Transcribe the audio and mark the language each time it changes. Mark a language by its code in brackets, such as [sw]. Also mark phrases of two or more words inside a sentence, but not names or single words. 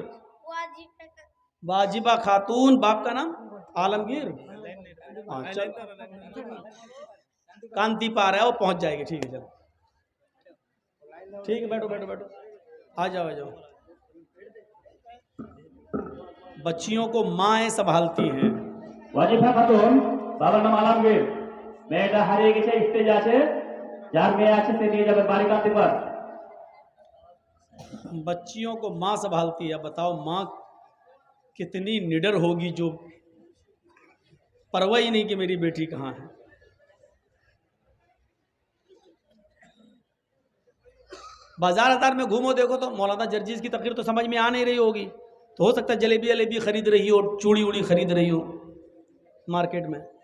[ur] واجبہ خاتون، باپ کا نام عالمگیر۔ ہاں چل، کانتی پار ہے وہ پہنچ جائے گی، ٹھیک ہے، چلو ٹھیک ہے، بیٹھو بیٹھو بیٹھو، آ جاؤ آ جاؤ۔ بچیوں کو مائیں سنبھالتی ہیں۔ [bn] ওয়াজিফা খাতুন, বাবার নাম আলমগীর। মেয়েটা হারিয়ে গেছে, স্টেজ আছে, যার মেয়ে আছে সে নিয়ে যাবে বাড়ি কাঁদতে পার। [ur] بچیوں کو ماں سنبھالتی ہے۔ بتاؤ ماں کتنی نڈر ہوگی جو پرواہ ہی نہیں کہ میری بیٹی کہاں ہے۔ بازار ازار میں گھومو دیکھو تو مولانا جرجیس کی تقریر تو سمجھ میں آ نہیں رہی ہوگی، تو ہو سکتا ہے جلیبی جلیبی خرید رہی ہو، چوڑی اوڑی خرید رہی ہو مارکیٹ میں۔